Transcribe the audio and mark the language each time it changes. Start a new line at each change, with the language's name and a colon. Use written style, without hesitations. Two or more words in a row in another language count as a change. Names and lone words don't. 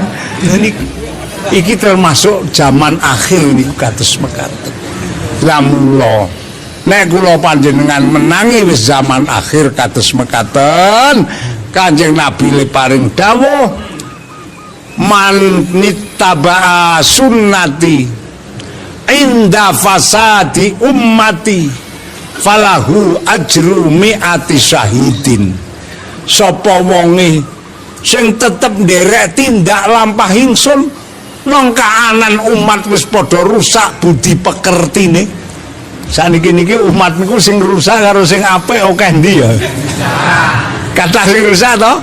Javanese: Iki termasuk zaman akhir niku kados mekaten. Lah mula nek kula panjenengan menangi wis zaman akhir kados mekaten, Kanjeng Nabi le paring dawuh
Arabic: من اتبع سنتي عند فساد أمتي فله أجر مائة شهيد.
Javanese: Sapa wonge sing tetep nderek tindak lampah ingsun nang kaanan umat wis padha rusak budi pekertine. Saniki niki umat niku sing rusak karo sing apik akeh ndi ya. Kathah sing rusak to?